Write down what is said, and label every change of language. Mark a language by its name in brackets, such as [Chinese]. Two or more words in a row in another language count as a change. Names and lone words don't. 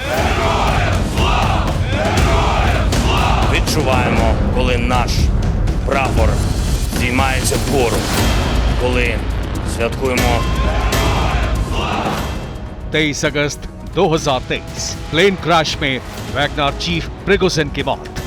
[Ukrainian] Відчуваємо, коли наш прапор здіймається вгору, коли святкуємо [Hindi] 23 अगस्त 2023 [English] plane crash [Hindi] में वैगनर चीफ प्रिगोजिन की मौत।